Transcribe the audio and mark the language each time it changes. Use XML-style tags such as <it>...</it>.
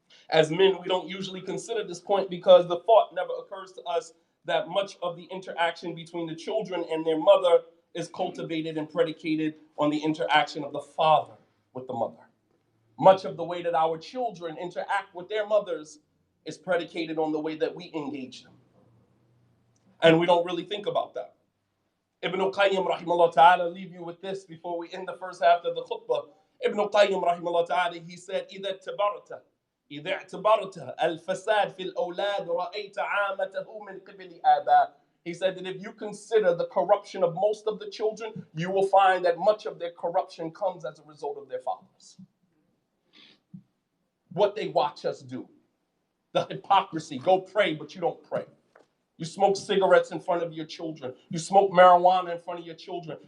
<en>As men, we don't usually consider this point because the thought never occurs to us that much of the interaction between the children and their mother is cultivated and predicated on the interaction of the father with the mother. Much of the way that our children interact with their mothers is predicated on the way that we engage them. And we don't really think about that. Ibn al-Qayyim rahimahullah ta'ala, leave you with this before we end the first half of the khutbah.</en> <ar>Ibn al-Qayyim rahimahullah ta'ala,</ar> <en>he said,</en> <ar>إِذَا اعْتَبَرْتَ الْفَسَادِ فِي الْأَوْلَادِ رَأَيْتَ عَامَتَهُ مِنْ قِبِلِ آبَاءِ.</ar> <en>He said that if you consider the corruption of most of the children, you will find that much of their corruption comes as a result of their fathers. What they watch us do. The hypocrisy. Go pray, but you don't pray. You smoke cigarettes in front of your children. You smoke marijuana in front of your children.</en>